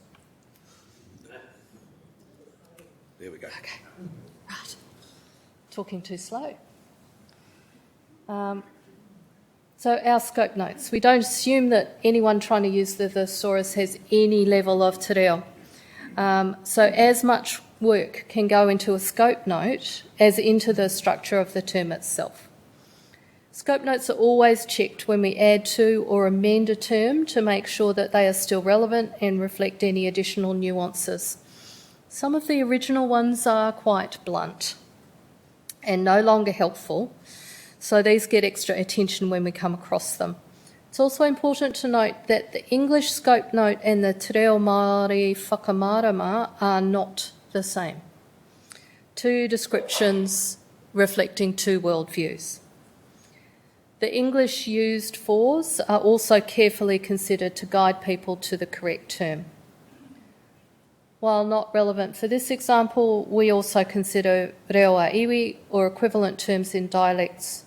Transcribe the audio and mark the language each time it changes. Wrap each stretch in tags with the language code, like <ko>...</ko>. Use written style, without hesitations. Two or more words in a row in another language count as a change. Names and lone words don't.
<en>There we go. Okay. Right. Talking too slow. So our scope notes. We don't assume that anyone trying to use the thesaurus has any level of</en> <mi>te reo.</mi> <en>So as much work can go into a scope note as into the structure of the term itself. Scope notes are always checked when we add to or amend a term to make sure that they are still relevant and reflect any additional nuances. Some of the original ones are quite blunt and no longer helpful, so these get extra attention when we come across them. It's also important to note that the English scope note and the</en> <mi>te reo Māori whakamārama</mi> <en>are not the same. 2 descriptions reflecting 2 worldviews. The English used fors are also carefully considered to guide people to the correct term. While not relevant for this example, we also consider</en> <mi>reoa iwi</mi> <en>or equivalent terms in dialects.</en>